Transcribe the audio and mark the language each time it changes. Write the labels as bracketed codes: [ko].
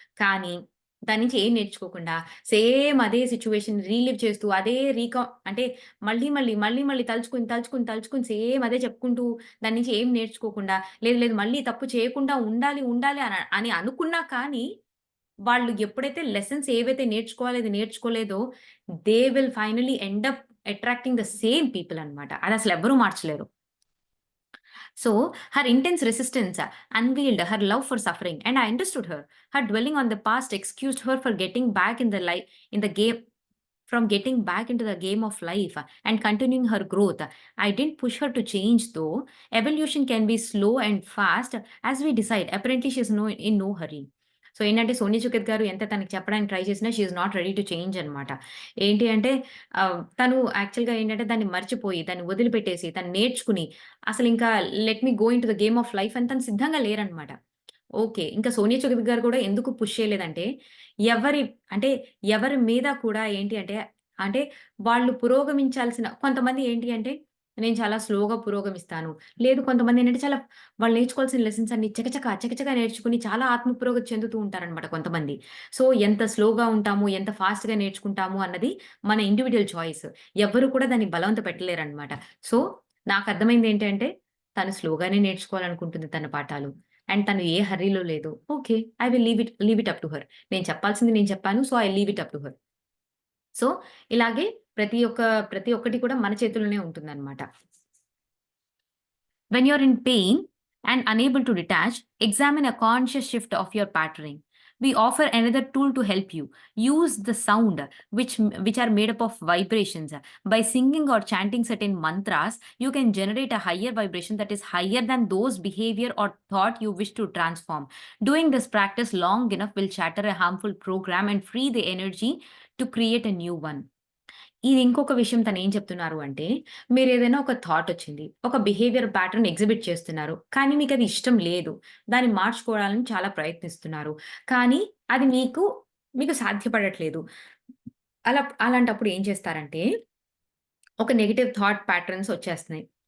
[te] కానీ దాని నుంచి ఏం నేర్చుకోకుండా సేమ్ అదే సిట్యుయేషన్ రీలివ్ చేస్తూ అదే అంటే మళ్ళీ తలుచుకొని సేమ్ అదే చెప్పుకుంటూ దాని నుంచి ఏం నేర్చుకోకుండా లేదు మళ్ళీ తప్పు చేయకుండా ఉండాలి అని అనుకున్నా కానీ వాళ్ళు ఎప్పుడైతే లెసన్స్ ఏవైతే నేర్చుకోవాలో అది నేర్చుకోలేదో [en] they will finally end up attracting the same people [te] అన్నమాట. అదసలెవ్వరూ మార్చలేరు. [en] So, her intense resistance unveiled her love for suffering, and I understood her. Her dwelling on the past excused her for getting back in the game from getting back into the game of life and continuing her growth. I didn't push her to change though. Evolution can be slow and fast as we decide. Apparently, she's in no hurry. [te] So ఏంటంటే 'Sony Sukhit' గారు ఎంత తనకి చెప్పడానికి try చేసినా [en] she is not ready to change [te] అనమాట. ఏంటి అంటే తను యాక్చువల్‌గా ఏంటంటే దాన్ని మర్చిపోయి, దాన్ని వదిలిపెట్టేసి, తను నేర్చుకుని అసలింకా [en] let me go into the game of life [te] అని తను సిద్ధంగా లేరనమాట. ఓకే. ఇంకా 'సోనియా సుఖిత్' గారు కూడా ఎందుకు పుష్ చేయలేదంటే, ఎవరి అంటే ఎవరి మీద కూడా ఏంటి అంటే, అంటే వాళ్ళు పురోగమించాల్సిన కొంతమంది ఏంటి అంటే, నేను చాలా స్లోగా పురోగమిస్తాను. లేదు కొంతమందేంటంటే చాలా వాళ్ళు నేర్చుకోవాల్సిన లెసన్స్ అన్ని చకచకా నేర్చుకొని చాలా ఆత్మ పురోగతి చెందుతూ ఉంటారనమాట కొంతమంది. సో, ఎంత స్లోగా ఉంటాము, ఎంత ఫాస్ట్‌గా నేర్చుకుంటాము అన్నది మన ఇండివిడ్యువల్ చాయిస్. ఎవ్వరు కూడా దాన్ని బలవంత పెట్టలేరనమాట. సో, నాకర్థమైందేంటంటే, తను స్లోగానే నేర్చుకోవాలనుకుంటుంది తన పాఠాలు. అండ్ తను ఏ హర్రీలో లేదు. Okay. [en] I will leave it up to her. [te] నేను చెప్పాల్సింది నేను చెప్పాను. So, [en] I leave it up to her. [te] So, ఇలాగే ప్రతి ఒక్కటి కూడా మన చేతుల్లోనే ఉంటుందనమాట. [en] When you're in pain and unable to detach, examine a conscious shift of your patterning. We offer another tool to help you. Use the sound, which are made up of vibrations. By singing or chanting certain mantras, you can generate a higher vibration that is higher than those behavior or thought you wish to transform. Doing this practice long enough will shatter a harmful program and free the energy to create a new one. [te] ఇది ఇంకొక విషయం తనేం చెప్తున్నారు అంటే, మీరేదైనా ఒక థాటొచ్చింది. ఒక behaviour pattern exhibit చేస్తున్నారు. కానీ మీకది ఇష్టం లేదు. దాన్ని మార్చుకోవడాలని చాలా ప్రయత్నిస్తున్నారు. కానీ అది మీకు సాధ్యపడట్లేదు. అలాంటప్పుడు ఏం చేస్తారంటే ఒక నెగెటివ్ థాట్ ప్యాటర్న్స్ వచ్చేస్తున్నాయి.